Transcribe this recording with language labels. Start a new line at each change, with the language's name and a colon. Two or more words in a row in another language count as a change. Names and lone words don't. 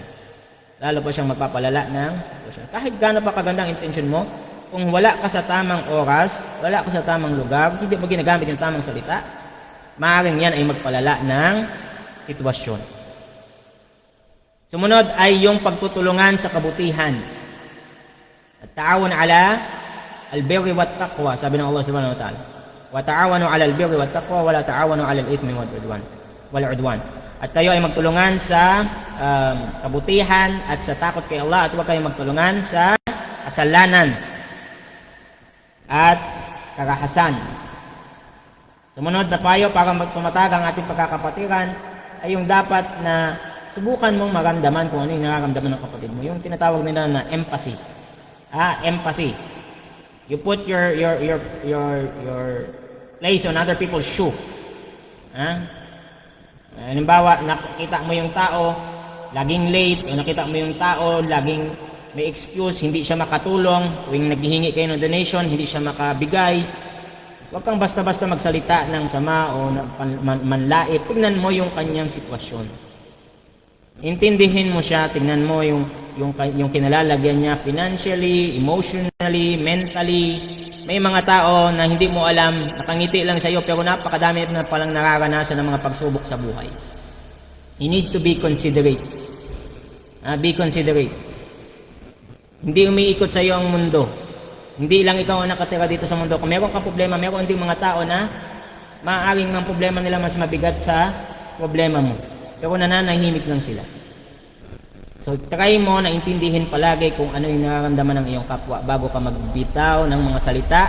Filipino: Lalo pa siyang magpapalala ng sitwasyon. Kahit gaano pa kaganda ang intention mo, kung wala ka sa tamang oras, wala ka sa tamang lugar, hindi mo ginagamit yung tamang salita, maaaring yan ay magpalala ng sitwasyon. Sumunod ay yung pagtutulungan sa kabutihan.
Arabic: التعاون على البر والتقوى,
Filipino: sabi ng Allah
Arabic: سبحانه وتعالى. وتعاونوا على البر والتقوى ولا تعاونوا على الإثم والعدوان.
Filipino: At kayo ay magtulungan sa kabutihan at sa takot kay Allah, at huwag kayong magtulungan sa kasalanan at karahasan. Sumunod na payo para tumatag ang ating pagkakapatiran ay yung dapat na subukan mong maramdaman kung ano yung nararamdaman ng kapatid mo. Yung tinatawag nila na empathy. Empathy.
English: You put your place on other people's shoe.
Filipino: Halimbawa, nakita mo yung tao laging late, o nakita mo yung tao laging may excuse, hindi siya makatulong, tuwing naghihingi kayo ng donation, hindi siya makabigay. Huwag kang basta-basta magsalita ng sama o manlait. Tingnan mo yung kanyang sitwasyon. Intindihin mo siya, tingnan mo yung kinalalagyan niya
English: financially, emotionally, mentally.
Filipino: May mga tao na hindi mo alam, nakangiti lang sa iyo, pero napakadami na palang nararanasan ng mga pagsubok sa buhay.
English: You need to be considerate. Be considerate.
Filipino: Hindi umiikot sa iyo ang mundo. Hindi lang ikaw ang nakatira dito sa mundo. Kung meron kang problema, meron din mga tao na maaaring ang problema nila mas mabigat sa problema mo. Pero nananahimik lang sila. So, try mo na intindihin palagi kung ano yung nararamdaman ng iyong kapwa bago ka magbitaw ng mga salita.